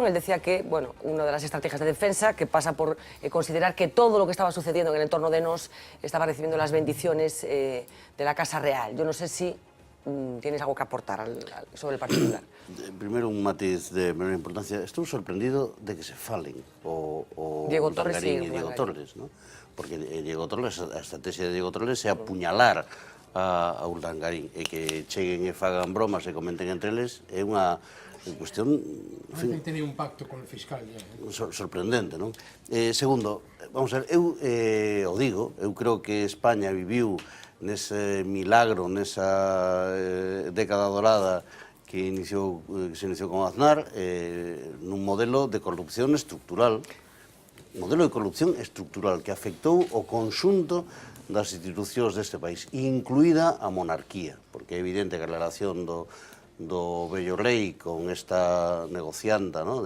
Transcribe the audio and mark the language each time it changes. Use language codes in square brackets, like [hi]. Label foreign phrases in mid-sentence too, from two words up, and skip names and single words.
[es] Él decía que, bueno, una de las estrategias de defensa que pasa por considerar que todo lo que estaba sucediendo en el entorno de Nos estaba recibiendo las bendiciones de la Casa Real. Yo no sé si tienes algo que aportar sobre el particular. Primero, un matiz de menor importancia. Estoy sorprendido de que se [gl] falen o [es] Diego Torres y Diego Torres, ¿no? [gl] Porque Diego Torres, a estrategia de Diego Torres é apuñalar a Urdangarín e que cheguen e fagan bromas e comenten entre eles é unha cuestión, en fin, non tenía un pacto con o fiscal ya, sorprendente, non? Segundo, vamos a ver, eu o digo, eu creo que España viviu nese milagro, nesa década dorada que se iniciou con Aznar, nun modelo de corrupción estructural, que afectou o conxunto das institucións deste país, incluída a monarquía, porque é evidente que a relación do vello rei con esta negocianta, ¿no?